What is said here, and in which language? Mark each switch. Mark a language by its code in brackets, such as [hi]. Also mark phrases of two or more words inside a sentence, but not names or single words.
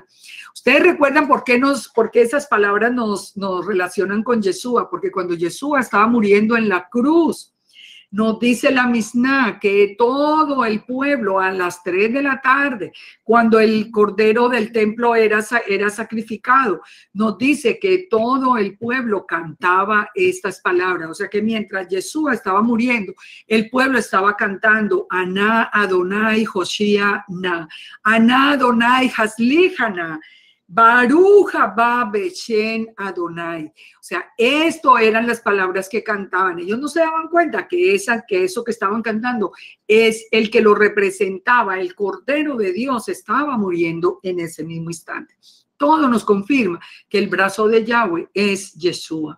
[es] Ustedes recuerdan por qué esas palabras nos relacionan con Yeshua, porque cuando Yeshua estaba muriendo en la cruz, nos dice la Misná que todo el pueblo a las 3 de la tarde, cuando el cordero del templo era sacrificado, nos dice que todo el pueblo cantaba estas palabras. O sea que mientras Yeshua estaba muriendo, el pueblo estaba cantando [he] אנא אדוני הושיענא, אנא אדוני הצליחנא, ברוך הבא בשם אדוני. [es] O sea, esto eran las palabras que cantaban. Ellos no se daban cuenta que eso que estaban cantando es el que lo representaba. El Cordero de Dios estaba muriendo en ese mismo instante. Todo nos confirma que el brazo de Yahweh es Yeshua.